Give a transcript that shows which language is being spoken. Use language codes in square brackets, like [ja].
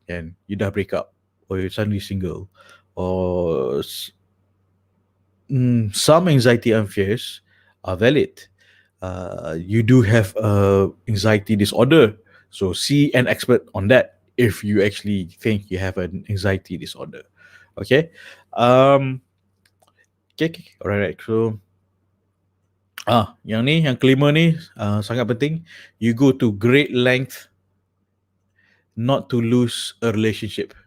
[en] And you dah break up, or you're suddenly single, or some anxiety and fears are valid. you do have a anxiety disorder. So see an expert on that if you actually think you have an anxiety disorder. Okay. Um, okay. Alright. [ms] So yang kelima ni sangat penting. [en] You go to great length not to lose a relationship.